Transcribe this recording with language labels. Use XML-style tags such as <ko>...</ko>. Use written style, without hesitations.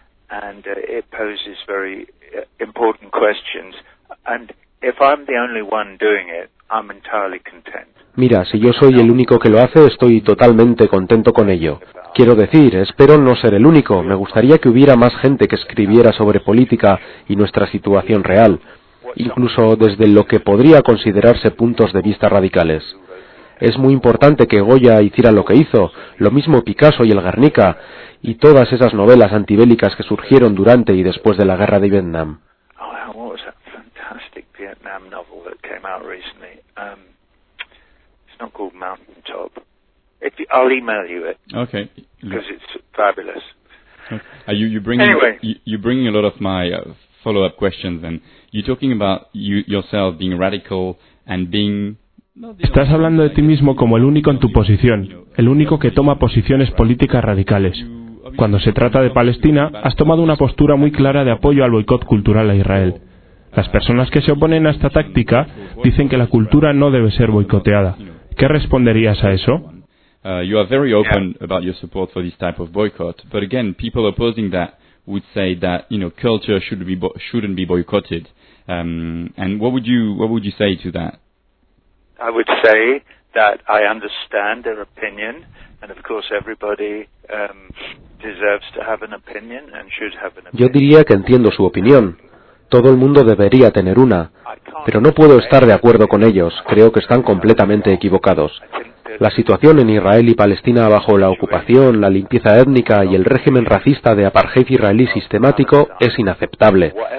<en>And it poses very important questions. And If I'm the only one doing it, I'm entirely content.</en> <es>Mira, si yo soy el único que lo hace, estoy totalmente contento con ello. Quiero decir, espero no ser el único. Me gustaría que hubiera más gente que escribiera sobre política y nuestra situación real, incluso desde lo que podría considerarse puntos de vista radicales. Es muy importante que Goya hiciera lo que hizo, lo mismo Picasso y el Guernica, y todas esas novelas antibélicas que surgieron durante y después de la guerra de Vietnam.</es> <en>It's not called Mountain Top. I'll email you it. Okay. Because it's fabulous. Okay. You're bringing a lot of my follow-up questions, and you're talking about you yourself being radical and being.</en> <es>Estás hablando de ti mismo como el único en tu posición, el único que toma posiciones políticas radicales. Cuando se trata de Palestina, has tomado una postura muy clara de apoyo al boicot cultural a Israel. Las personas que se oponen a esta táctica dicen que la cultura no debe ser boicoteada. ¿Qué responderías a eso?</es> <en>You are very open about your support for this type of boycott, but again, people opposing that would say that, you know, culture shouldn't be boycotted. And what would you say to that? I would say that I understand their opinion, and of course everybody deserves to have an opinion and should have an opinion.</en> <es>Yo diría que entiendo su opinión. Todo el mundo debería tener una, pero no puedo estar de acuerdo con ellos, creo que están completamente equivocados. La situación en Israel y Palestina bajo la ocupación, la limpieza étnica y el régimen racista de apartheid israelí sistemático es inaceptable.</es>